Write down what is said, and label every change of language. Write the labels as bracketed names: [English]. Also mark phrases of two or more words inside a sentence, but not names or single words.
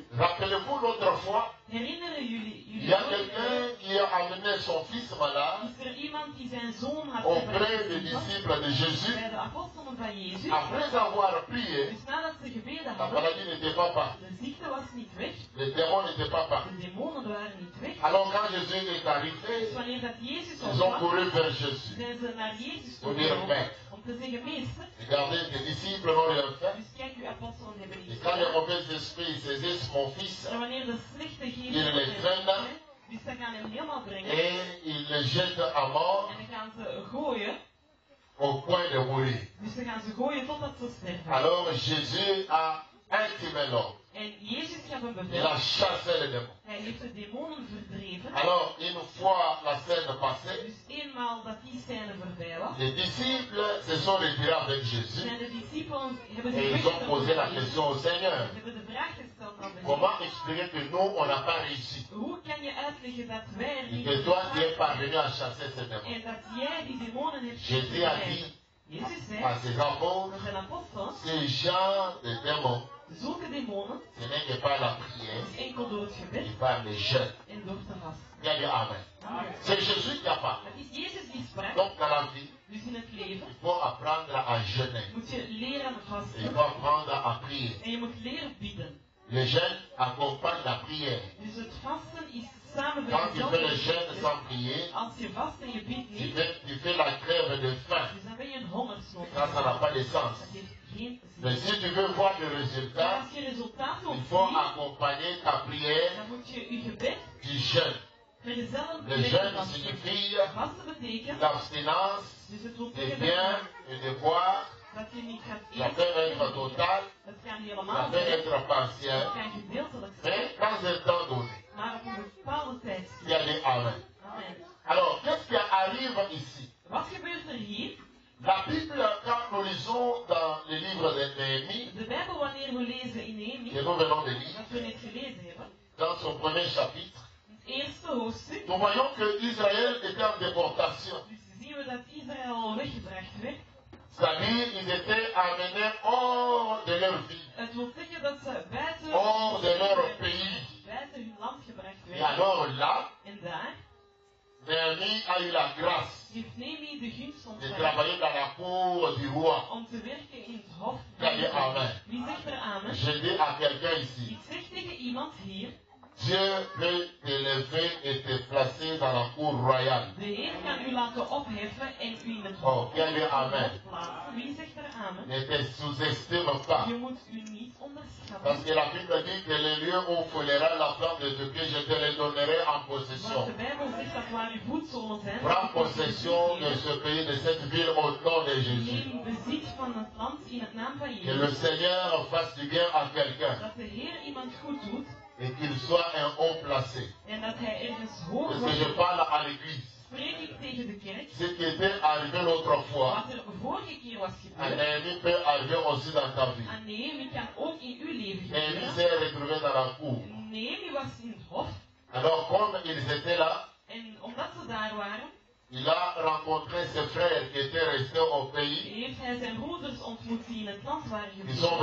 [French] Rappelez-vous l'autre fois, [Dutch] Herinneren [French] il [Dutch] jullie [French] y a quelqu'un qui a amené son fils malade [Dutch] is er iemand die zijn zoon had [French] auprès des [Dutch] gebracht [French] disciples de Jésus. [Dutch] bij de apostelen van Jezus. [French] Après avoir prié, [Dutch] Dus nadat ze gebeden [French] la [Dutch] hadden, [French] maladie n'était pas partie. [Dutch] de ziekte was niet weg, [French] Les démons n'étaient pas partis. [Dutch] de demonen waren niet weg. [French] Alors quand Jésus est [Dutch] Dus [French] arrivé, [Dutch] wanneer dat Jezus [French] ils ont [Dutch] kwam, [French] couru vers Jésus. [Dutch] zijn ze naar Jezus [French] Pour [Dutch] toe [French] dire, [Dutch] gelopen [French] Père, [Dutch] om te zeggen, meester, [French] regardez, les disciples n'ont rien fait. [Dutch] dus kijk, uw apostelen hebben [French] Et [Dutch] niet [French] quand les [Dutch] gedaan. [French] mauvais esprits saisissent mon fils, [Dutch] En wanneer de slechte [French] Il [Dutch] geesten [French] les [Dutch] hem [French] traîne. [Dutch] brengen, dus ze gaan hem helemaal brengen [French] et ils le jettent à mort [Dutch] en dan gaan ze gooien, [French] au point de mourir. [Dutch] dus ze gaan ze gooien totdat ze sterven. [French] Alors Jésus a intimé l'homme. [Dutch] En Jezus gaf een [French] Il [Dutch] bevel. [French] a chassé les démons. [Dutch] Hij heeft de demonen verdreven. [French] Alors, une fois la scène passée, [Dutch] Dus eenmaal dat die scène voorbij was, [French] les disciples se sont retirés avec Jésus [Dutch] zijn de discipelen hebben [French] et ils ont posé la question au Seigneur. [Dutch] hebben de vraag gesteld aan de [French] Comment expliquer que nous, on n'a pas réussi [Dutch] Hoe kan je uitleggen dat wij er [French] et [Dutch] niet [French] que toi, tu es [Dutch] geslaagd [French] parvenu à chasser ces démons? [Dutch] en dat jij die demonen hebt [French] Jésus a dit [Dutch] verdreven? Jezus zei [French] à ses apôtres, [Dutch] aan zijn apostelen, [French] ces gens de démons, [Dutch] zulke demonen, [French] ce n'est que par la prière [Dutch] is enkel door het gebed [French] et par les jeûnes. [Dutch] en door te vasten. [French] Il y a dit Amen. [Dutch] Amen. [French] C'est Jésus qui a parlé. [Dutch] Het is Jezus die sprak. [French] Donc dans la vie, [Dutch] Dus in het leven [French] il faut apprendre à jeûner. [Dutch] moet je leren [French] Il [Dutch] vasten. [French] faut apprendre à prier. [Dutch] En je moet leren bidden. [French] Le jeûne accompagne la prière. [Dutch] Dus het vasten is samen [French] Quand tu fais le jeûne [Dutch] vergezeld. [French] sans prier, [Dutch] Als je vast en je bidt niet, [French] tu fais la crève de faim. [Dutch] dus dan ben je een hongersnood. [French] Ça n'a pas de sens. [Dutch] Dat heeft geen [French] Mais [Dutch] zin. [French] si tu veux voir le [Dutch] Maar [French] résultat, [Dutch] als je resultaat wilt [French] il faut [Dutch] zien, [French] accompagner ta prière [Dutch] dan moet je je gebed [French] du jeûne. [Dutch] vergezellen [French] Le [Dutch] met [French] jeûne [Dutch] vasten. [French] signifie [Dutch] Vasten betekent, [French] l'abstinence [Dutch] dus het wil [French] des [Dutch] zeggen [French] biens et de boire. [Dutch] dat je niet gaat [French] Ça peut être [Dutch] eten. [French] total, [Dutch] Het kan [French] ça [Dutch] helemaal [French] peut [Dutch] zijn. [French] être partiel. [Dutch] Het kan gedeeltelijk zijn. [French] Mais dans un temps donné, [Dutch] Maar op een bepaalde tijd. [French] il y a des Amen. [Dutch] Amen. [French] Alors, qu'est-ce qui arrive ici? [Dutch] Wat gebeurt er hier? [French] La Bible, quand nous lisons dans le livre de Néhémie, [Dutch] De Bijbel, wanneer we lezen in [French] que [Dutch] Nehemie, [French] nous venons de lire, [Dutch] wat we net gelezen hebben, [French] dans son premier chapitre, [Dutch] het eerste hoofdstuk, [French] nous voyons que Israël était en déportation. [Dutch] dus zien we dat Israël weggebracht werd. [French] C'est-à-dire, ils étaient amenés hors de leur vie, [Dutch] Het wil zeggen dat ze buiten, [French] hors de leur pays. [Dutch] buiten hun land gebracht [French] Et [Dutch] werden. [French] alors là, [Dutch] En daar [French] Néhémie a eu la grâce [Dutch] heeft Nehemie de gunst [French] de [Dutch] ontvangen [French] travailler dans la cour du roi. [Dutch] om te werken in het hof. Ja, ja, amen. Wie zegt er amen? [French] Je dis à quelqu'un ici, [Dutch] Ik zeg tegen iemand hier, [French] Dieu peut t'élever et te placer dans la cour royale. [Dutch] de Heer kan u laten opheffen en u in het [French] Oh, [Dutch] hof [French] quel est amen. [Dutch] plaatsen. Wie zegt er amen? [French] Ne te sous-estime pas. [Dutch] Je moet u niet onderschatten. [French] Parce que la Bible dit que les lieux où foulera la plante de ce que je te les donnerai en [Dutch] Want [French] possession. [Dutch] de Bijbel zegt dat waar uw voetzolen zijn, [French] Prends possession de ce pays, de cette ville au nom de Jésus. [Dutch] neem bezit van het land in het naam van [French] Que le [Dutch] Jezus. [French] Seigneur fasse du bien à quelqu'un [Dutch] Dat de Heer iemand goed doet [French] et qu'il soit un haut placé. [Dutch] en dat hij ergens hoog [French] Parce que je [Dutch] wordt. [French] parle à l'église. [Dutch] Spreek ik tegen de kerk. [French] Ce qui était arrivé l'autre fois, [Dutch] Wat er vorige keer was [French] à [Dutch] gebeurd, [French] Néhémie peut arriver aussi dans ta vie. [Dutch] aan Nehemie kan ook in uw leven [French] Néhémie [Dutch] gebeuren. [French] s'est retrouvé dans la cour. [Dutch] Nehemie was in het hof [French] Alors comme ils étaient là, [Dutch] en omdat ze daar waren, [French] il a rencontré ses frères qui étaient restés au pays. [Dutch] heeft hij zijn broeders ontmoet die in het land waren [French] Ils sont